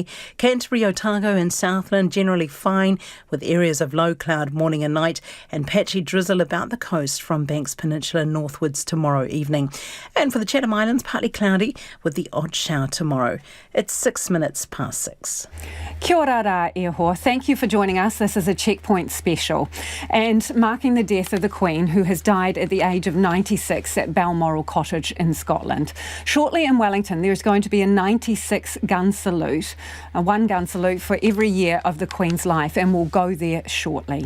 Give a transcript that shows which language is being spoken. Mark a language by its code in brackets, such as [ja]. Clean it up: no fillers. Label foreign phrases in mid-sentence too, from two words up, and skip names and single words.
[en] Canterbury, Otago and Southland generally fine with areas of low cloud morning and night and patchy drizzle about the coast from Banks Peninsula northwards tomorrow evening. And for the Chatham Islands, partly cloudy with the odd shower tomorrow. It's 6 minutes past 6. [mi] Kia ora rā, Eho. [en] Thank you for joining us. This is a Checkpoint special and marking the death of the Queen, who has died at the age of 96 at Balmoral Cottage in Scotland. Shortly in Wellington, there's going to be a 96 gun salute, a 1 gun salute for every year of the Queen's life, and we'll go there shortly.